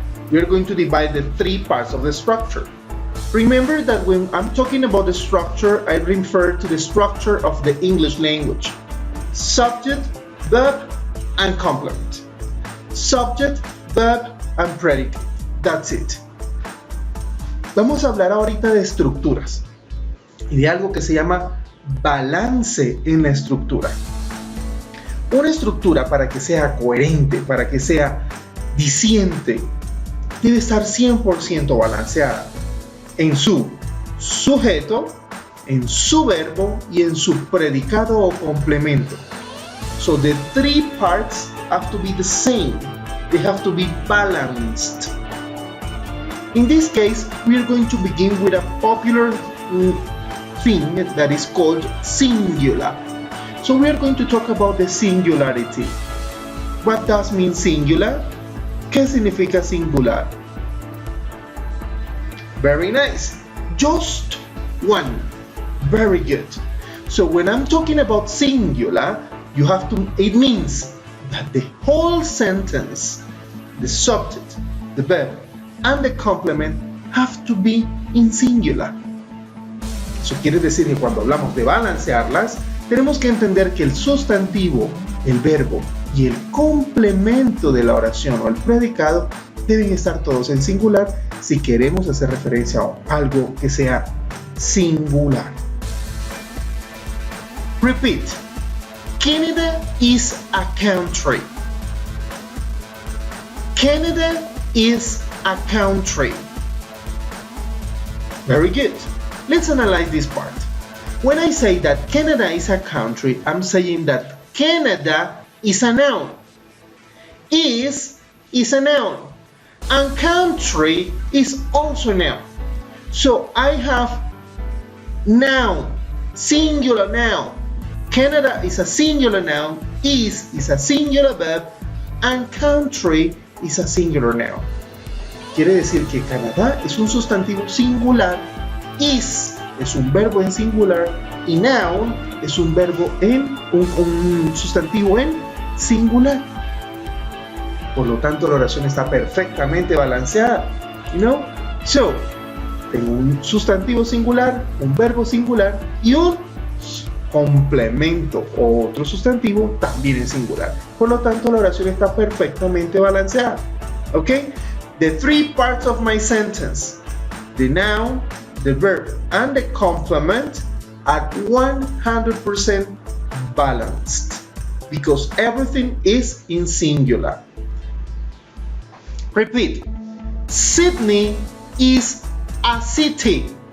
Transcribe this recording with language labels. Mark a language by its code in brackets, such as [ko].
[en] We are going to divide the three parts of the structure. Remember that when I'm talking about the structure, I refer to the structure of the English language. Subject, verb, and complement. Subject, verb, and predicate. That's it. [es] Vamos a hablar ahorita de estructuras y de algo que se llama balance en la estructura. Una estructura, para que sea coherente, para que sea diciente, debe estar 100% balanceada en su sujeto, en su verbo y en su predicado o complemento. [en] So the three parts have to be the same. They have to be balanced. In this case, we are going to begin with a popular thing that is called singular. So we are going to talk about the singularity. What does mean singular? [es] ¿Qué significa singular? [en] Very nice. Just one. Very good. So when I'm talking about singular, it means that the whole sentence, the subject, the verb, and the complement have to be in singular. [es] Eso quiere decir que cuando hablamos de balancearlas, tenemos que entender que el sustantivo, el verbo y el complemento de la oración o el predicado deben estar todos en singular si queremos hacer referencia a algo que sea singular. [en] Repeat. Canada is a country. Canada is a country. Very good. Let's analyze this part. When I say that Canada is a country, I'm saying that Canada is a noun. Is a noun. And country is also a noun. So I have noun, singular noun. Canada is a singular noun, is a singular verb, and country is a singular noun. [es] Quiere decir que Canadá es un sustantivo singular, is es un verbo en singular y noun es un verbo en un sustantivo en singular. Por lo tanto, la oración está perfectamente balanceada. [en] You know? [es] So, tengo un sustantivo singular, un verbo singular y un complemento o otro sustantivo también en singular. Por lo tanto, la oración está perfectamente balanceada. [en] Okay? The three parts of my sentence, the noun, the verb, and the complement are 100% balanced because everything is in singular. Repeat. Sydney is a city.